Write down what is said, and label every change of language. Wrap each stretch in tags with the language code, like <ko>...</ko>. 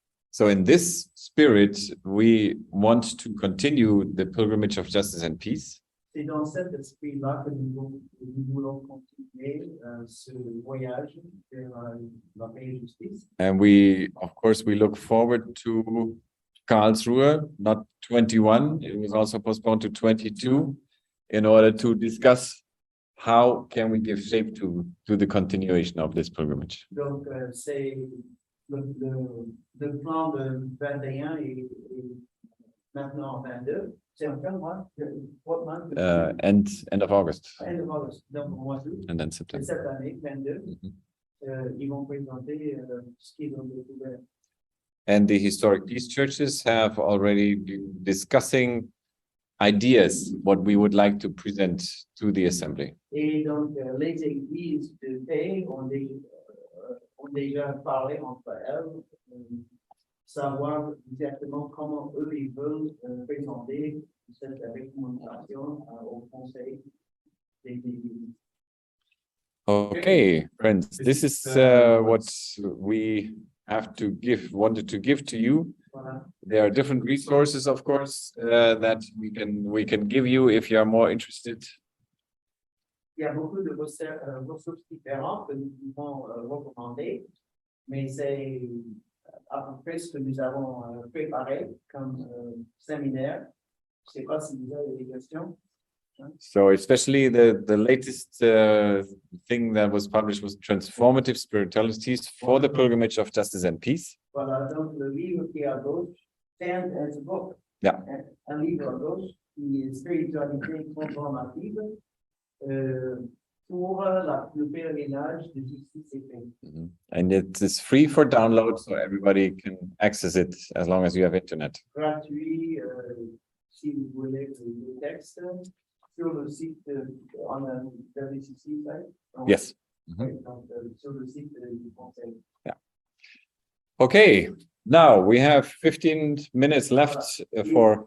<en>So in this spirit, we want to continue the pilgrimage of justice and peace.</en> <fr>C'est dans cet esprit-là que nous voulons continuer ce voyage vers la paix et justice.</fr> <en>And we, of course, we look forward to Karlsruhe, not 21. It was also postponed to 22 in order to discuss how can we give shape to the continuation of this pilgrimage.</en> <fr>Donc, c'est le plan de 21 et maintenant 22. C'est en quel mois?</fr> <en>What month? End of August End of August.</en> <fr>Donc, au mois d'août.</fr> <en>and then</en> <fr>Et</fr> <en>September.</en> <fr>cette année, 22, ils vont présenter ce qu'ils ont découvert.</fr> <en>And the historic peace churches have already been discussing ideas, what we would like to present to the assembly.</en> <fr>Et donc, les églises de paix ont déjà parlé entre elles, savoir exactement comment eux ils veulent présenter cette recommandation au conseil des églises.</fr> <en>Okay, friends, this is what we wanted to give to you.</en> <fr>Voilà.</fr> <en>There are different resources, of course, that we can give you if you are more interested.</en> <fr>Il y a beaucoup de ressources différentes que nous pouvons recommander, mais c'est à peu près ce que nous avons préparé comme séminaire. Je ne sais pas si vous avez des questions.</fr> <en>So especially the latest thing that was published was Transformative Spiritualities for the Pilgrimage of Justice and Peace.</en> <fr>Voilà, donc le livre qui est à gauche,</fr> <en>Stand as a Book. Yeah.</en> <fr>Un livre à gauche qui est Spiritualité transformative pour le pèlerinage de justice et paix.</fr> <en>And it is free for download, so everybody can access it as long as you have internet.</en> <fr>Gratuit, si vous voulez le texte, sur le site, on a WCC,</fr> <en>right? Yes.</en> <fr>Oui, donc, sur le site du conseil.</fr> <en>Okay, now we have 15 minutes left for</en>